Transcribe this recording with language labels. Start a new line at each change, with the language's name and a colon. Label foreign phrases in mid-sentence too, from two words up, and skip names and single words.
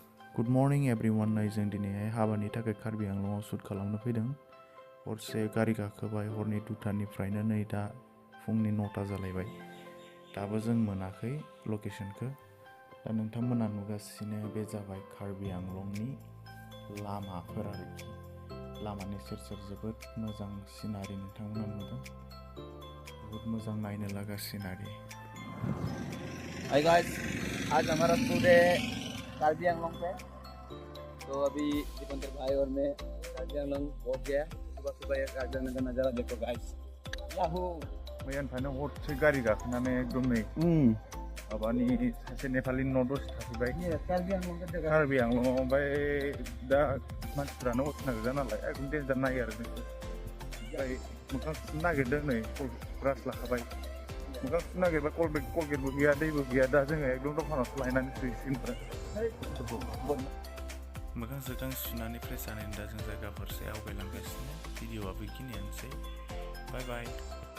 English: good morning everyone
Bodo: जों दिनैहाय हाबानि थाखाय कार्बि आंलंआव शुट खालामनो फैदों हरसे गारि गाखोबाय हरनि 2टानिफ्रायनो नै दा फुंनि 9टा जालायबाय दाबो जों मोनाखै लकेशनखौ दा नोंथांमोना नुगासिनो बे जाबाय कार्बि आंलंनि लामाफोर आरोखि लामानि सेर सेर जोबोद मोजां सिनारि नोंथांमोना नुदों बहुत मोजां नायनो लागा सिनारि।
English: hi guys,
Hindi: आज हमारा शूट है कार्बी आंगलोंग पे। तो अभी दीपंकर भाई और मैं कार्बी आंगलोंग पहुंच गया। सुबह सुबह ये कार्बी आंगलोंग का नज़ारा देखो गाइस। याहू
Bodo: मैयानिफ्रायनो हरसे गारि गाखोनानै एकदम नै माबानि सासे नेपालिनि न' दसे थाफैबाय कार्बि आंलंआव ओमफ्राय दा मानसिफ्रानो अरजिनाल गोजा नालाय एकदम डेन्जार नायो आरो जोंखौ ओमफ्राय मोखां सुनो नागिरदों नै ब्रास लाखाबाय मोखां सुनो नागिरबा कलगेटबो गैया दैबो गैया दा जोङो एकदम दखानावसो लायनानै सुहैसिगोन आरो मोखां सोखां सुनानै फ्रेस जानानै दा जों जायगा फारसे आवगायलांगासिनो भिडिअ'आ बेखिनियानोसै
English: bye bye.